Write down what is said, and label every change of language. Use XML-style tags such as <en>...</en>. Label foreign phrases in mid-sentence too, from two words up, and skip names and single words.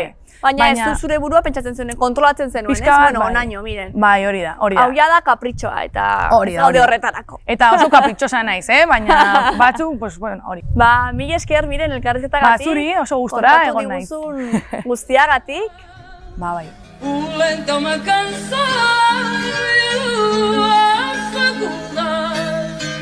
<eu>Baina ez du zure burua pentsatzen zenuen, kontrolatzen zenuen, ez? Bueno, onaino, miren. Bai, hori da. Hau ja da kapritxoa, eta hori horretarako. Eta oso kapritxosa naiz, baina batzuk,</eu> <es>pues, bueno,</es> <eu>hori. Mila esker, miren, elkarrezetagatik. Zuri, oso gustora egon naiz. Kontatu diguzun guztiagatik. Bai.</eu> <pt>O lento é uma canção e a faculdade.</pt>